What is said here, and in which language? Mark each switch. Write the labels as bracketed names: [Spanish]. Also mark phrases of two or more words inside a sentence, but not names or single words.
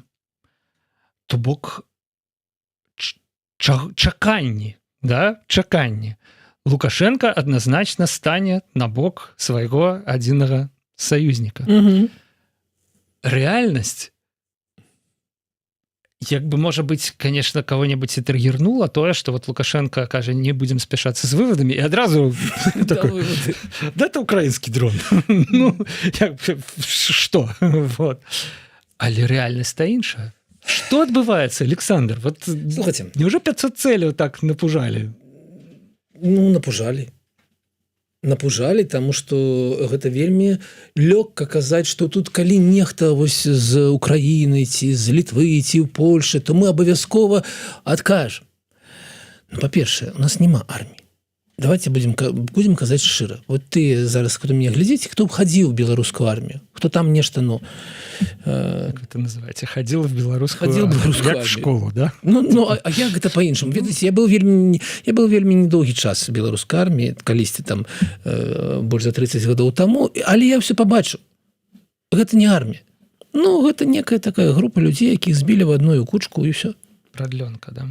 [Belarusian] То бок чаканні, да? Чаканні. Лукашенко адназначна стане на бок свайго адзінага саюзніка. Мгм. Рэальнасць, як бы, можа быць, [Russian] конечно, кого-нибудь [Belarusian] і триггернула тое, што вот Лукашенко кажа, не будзем спяшацца з выводамі, і адразу такой, да, это украінскі дрон. Ну, што? Вот. Але рэальнасць-то іншая. Што адбываецца, Александр? Вот, Слухайте, неужо 500 цэляў так напужалі? ну, напужалі, таму што гэта вельмі лёгка казаць, што тут калі нехта вось з Украіны ці з Літвы ці ў Польшы, то мы абавязкова адкажам. Ну, па-першае, у нас няма арміі. [Russian] Давайте будем [Belarusian] казаць шчыра. Вот ты зараз, хто мяне глядзіць, хто б хадзіў у беларускую армію, хто там нешта, ну... [Russian] Как это называете? Ходил в белорусскую армию. В школу, да? [Belarusian] Ну, а як гэта па-іншаму? Ведаеце, я быў вельмі недоўгі час у беларускай арміі, калісьці там больш за 30 гадоў таму, але я ўсё пабачыў. Гэта не армія. Ну, гэта некая такая група людзей, якіх збілі в адную кучку і ўсё. Прадлёнка, да.